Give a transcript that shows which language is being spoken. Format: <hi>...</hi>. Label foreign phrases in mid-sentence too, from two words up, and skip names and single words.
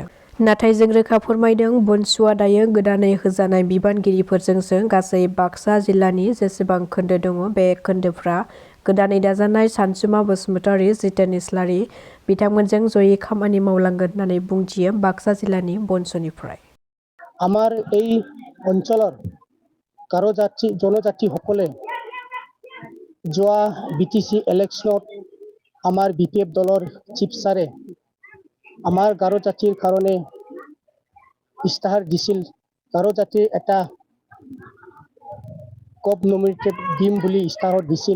<brx>नाथाय जों रोखा फोरमायदों बनसुआ दायो गोदानै होजानाय बिबानगिरिफोरजोंसो गासै बाक्सा जिल्लानि जेसेबां खोन्दो दङ बे खोन्दोफ्रा गोदानै दाजानाय सानसुमा बसुमतारी, जितेन इस्लारि बिथांमोनजों जयै खामानि मावलांगोन होननानै बुंथियो बाक्सा जिल्लानि बनसुनिफ्राय।</brx> <as>আমাৰ এই অঞ্চলৰ গাৰো জনজাতিসকলে যোৱা BTC ইলেকশ্যনত আমাৰ BPF দলৰ চিফ ছাৰে আমাৰ গাৰো জাতিৰ কাৰণে ইস্তাহাৰ দিছিল, গাৰো জাতিৰ এটা কপ নমিনেটেড দিম বুলি ইস্তাহাৰত দিছিল।</as>